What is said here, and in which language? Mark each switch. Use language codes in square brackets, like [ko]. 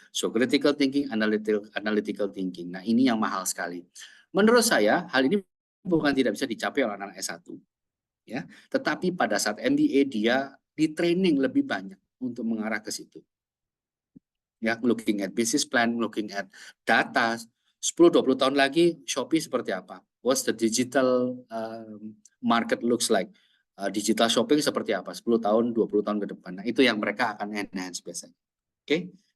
[en] So critical thinking, analytical thinking. [id] Nah, ini yang mahal sekali. Menurut saya hal ini bukan tidak bisa dicapai oleh anak S1 ya, tetapi pada saat MBA dia di training lebih banyak untuk mengarah ke situ. [en] Ya, looking at business plan, looking at data. [id] 10-20 tahun lagi Shopee seperti apa? [en] What's the digital market looks like? [id] Digital shopping seperti apa? 10 tahun, 20 tahun ke depan. Nah, itu yang mereka akan enhance biasanya. Oke?